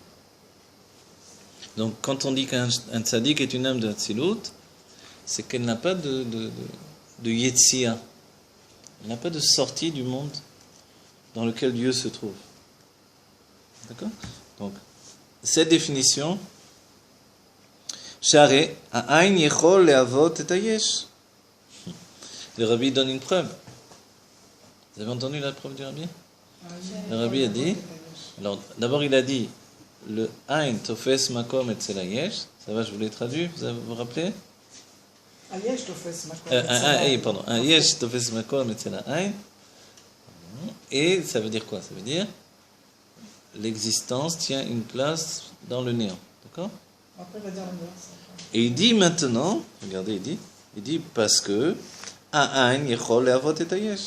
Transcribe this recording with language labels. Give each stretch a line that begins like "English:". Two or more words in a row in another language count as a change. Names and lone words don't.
French: Donc quand on dit qu'un tzaddik est une âme de Hatzilut, c'est qu'elle n'a pas de Yetzia. Elle n'a pas de sortie du monde dans lequel Dieu se trouve. D'accord? Donc, cette définition, Share,
Hebrew: האין יכול להוות את היש.
French: Le Rabbi donne une preuve. Vous avez entendu la preuve du Rabbi? Le Rabbi a dit, alors d'abord il a dit,
Hebrew: האין תופס מקום אצל היש,
French: ça va, je vous l'ai traduit, vous vous rappelez?
Hebrew: היש תופס מקום. Pardon, היש תופס מקום אצל אין.
French: Et ça veut dire quoi? Ça veut dire l'existence tient une place dans le néant. D'accord? Après, il va dire l'inverse. Et il dit maintenant, regardez, il dit parce que
Hebrew: אין יכול להוות את היש.